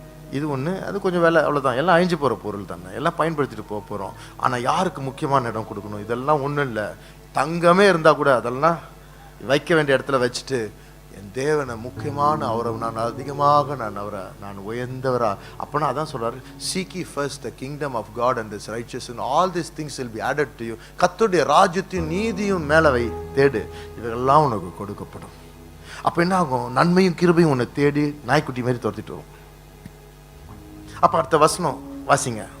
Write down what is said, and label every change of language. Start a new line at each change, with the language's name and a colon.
Tamil: இது ஒன்று, அது கொஞ்சம் வேலை, அவ்வளோதான். எல்லாம் அழிஞ்சு போகிற பொருள் தானே, எல்லாம் பயன்படுத்திட்டு போகிறோம். ஆனால் யாருக்கு முக்கியமான இடம் கொடுக்கணும்? இதெல்லாம் ஒன்றும் இல்லை. தங்கமே இருந்தால் கூட அதெல்லாம் வைக்க வேண்டிய இடத்துல வச்சுட்டு, என் தேவனை முக்கியமான அவரை நான் உயர்ந்தவரா.
English: அப்போனா அதான் சொல்கிறார், seek ye first the kingdom of God and his righteousness and all these things will be added to you.
Tamil: கர்த்தருடைய ராஜ்யத்தையும் நீதியும் மேலே தேடு, இவையெல்லாம் உனக்கு கொடுக்கப்படும். அப்போ என்ன ஆகும்? நன்மையும் கிருபையும் உன்னை தேடி நாய்க்குட்டி மாதிரி துரத்திட்டு வரும். அப்போ அடுத்த வசனம் வாசிங்க.